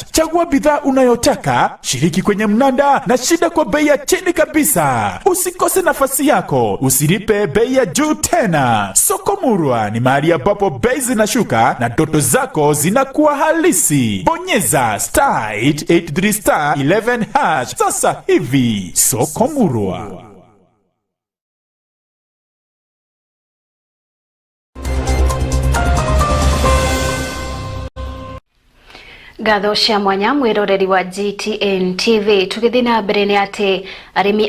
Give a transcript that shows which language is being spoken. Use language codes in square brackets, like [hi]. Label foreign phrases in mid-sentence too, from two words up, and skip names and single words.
[sw] Chagua bidhaa unayotaka, shiriki kwenye mnada na shinda kwa bei ya chini kabisa. Usikose nafasi yako, usilipe bei ya juu tena. Soko Murwa ni mahali ambapo bei zinashuka na ndoto zako zinakuwa halisi. Bonyeza *883* 11 hash sasa hivi. Soko Murwa. [ki] Gatho cia mwanya mwiroreri wa GTN TV tugithi na mbere ni ati arimi